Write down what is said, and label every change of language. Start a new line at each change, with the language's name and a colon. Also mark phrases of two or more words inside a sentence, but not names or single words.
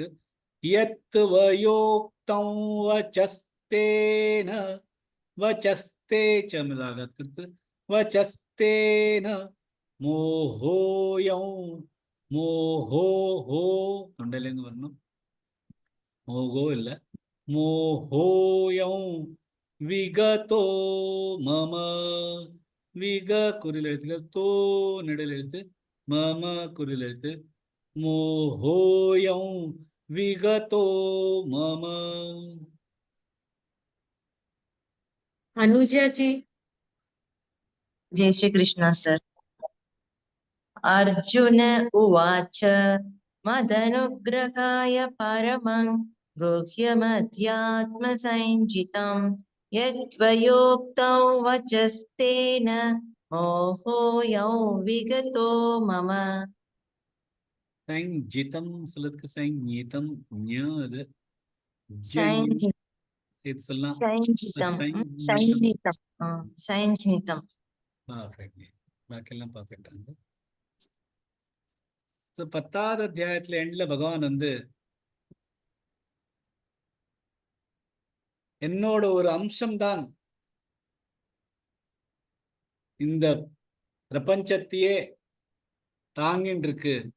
Sanskrit: यत्त्वयोक्तं वचस्तेन, वचस्ते
Tamil: சமிலாகாத் கொடுத்து,
Sanskrit: वचस्तेन मोहोऽयं, मोहो हो
Tamil: தொண்டையிலேருந்து வரணும்,
Sanskrit: மோகோ இல்ல, मोहोऽयं विगतो मम.
Tamil: விக குறில் எழுத்துக்கள், தோ நெடில் எழுத்து, மம குறில் எழுத்து.
Sanskrit: मोहोऽयं विगतो मम.
Hindi: Anuja ji. जय श्री कृष्ण सर।
Sanskrit: अर्जुन उवाच मदनुग्रहाय परमं गुह्यमध्यात्मसंज्ञितं यत्त्वयोक्तौ वचस्तेन मोहोऽयं विगतो मम।
Tamil: சஞ்சிதம் சொல்றதுக்கு சஞ்சிதம் ஞ அது
Sanskrit: संज्ञि-
Tamil: சேர்த்து சொல்லலாம்.
Sanskrit: संज्ञितं சஞ்சிதம். संज्ञितं संज्ञितं।
Tamil: பர்ஃபெக்ட். பாக்கியெல்லாம் பர்ஃபெக்டாங்க. ஸோ 10வது அத்தியாயத்துல எண்ட்ல பகவான் வந்து என்னோட ஒரு அம்சம்தான் இந்த பிரபஞ்சத்தையே தாங்கின்னு இருக்கு.